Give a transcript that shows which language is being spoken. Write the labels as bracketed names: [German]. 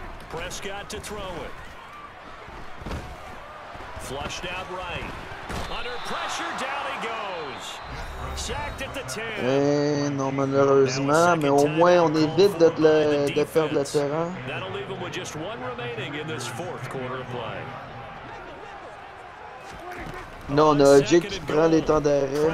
[English] Prescott to throw it. Flushed out right. Under pressure, down he goes. Sacked at the 10. [French] Non, malheureusement, mais au moins on évite de perdre le terrain. [English] That'll leave him with just 1 remaining in this 4th quarter of play. [French] Non, on a Jake qui prend les temps d'arrêt.